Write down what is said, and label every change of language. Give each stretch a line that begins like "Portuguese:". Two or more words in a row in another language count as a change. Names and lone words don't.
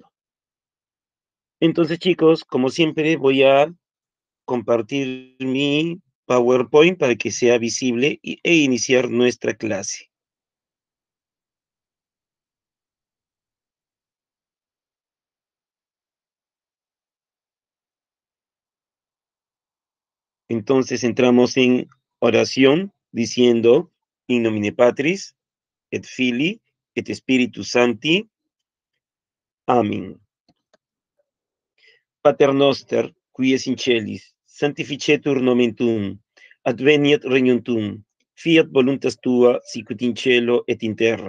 Spanish: Entonces, chicos, como siempre, voy a compartir mi PowerPoint para que sea visible e iniciar nuestra clase. Entonces entramos en oración diciendo
Latin: in nomine Patris et Filii et Spiritus Sancti. Amén. Pater noster, qui es in celis, sanctificetur nomen tuum, adveniat regnum tuum, fiat voluntas tua, sicut in cielo et in terra.